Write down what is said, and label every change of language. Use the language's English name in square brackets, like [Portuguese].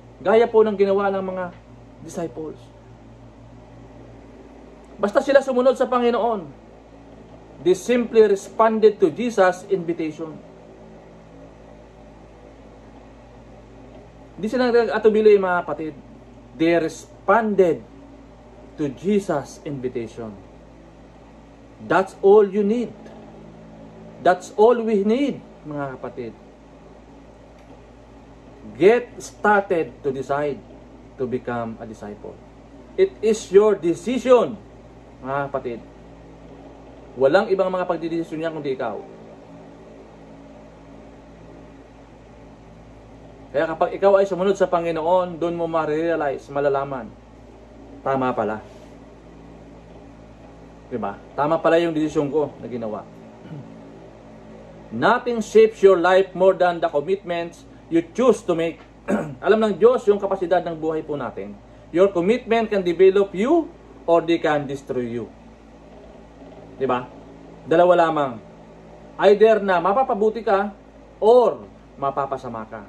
[Filipino] Gaya po ng ginawa ng mga disciples. Basta sila sumunod sa Panginoon, [English] they simply responded to Jesus' invitation. [Filipino] Di sila nag-atubili, mga kapatid. [English] They responded to Jesus' invitation. That's all you need. That's all we need, [Filipino] mga kapatid. [English] Get started to decide to become a disciple. It is your decision, [Filipino] mga kapatid. Walang ibang mga pagdidesisyon niya kundi ikaw. Kaya kapag ikaw ay sumunod sa Panginoon, doon mo ma-realize, malalaman, tama pala. Diba? Tama pala yung desisyon ko na ginawa. [English] Nothing shapes your life more than the commitments you choose to make. [Filipino] Alam ng Diyos yung kapasidad ng buhay po natin. [English] Your commitment can develop you or they can destroy you. Diba? [Filipino] Dalawa lamang. Either na mapapabuti ka or mapapasama ka.